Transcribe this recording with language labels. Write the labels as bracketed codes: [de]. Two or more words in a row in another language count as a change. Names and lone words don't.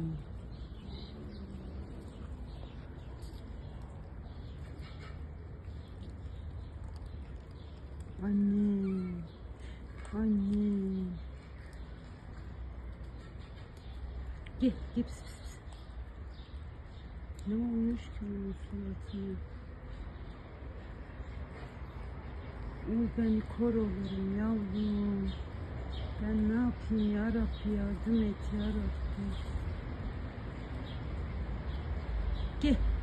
[tr] Anne. Anne. Gel, gel pis pis pis. Ne olmuş ki onun suratına? Ben kör olurum yavrum. Ben ne yapayım ya Rabbi, yardım et ya Rabbi. Gel.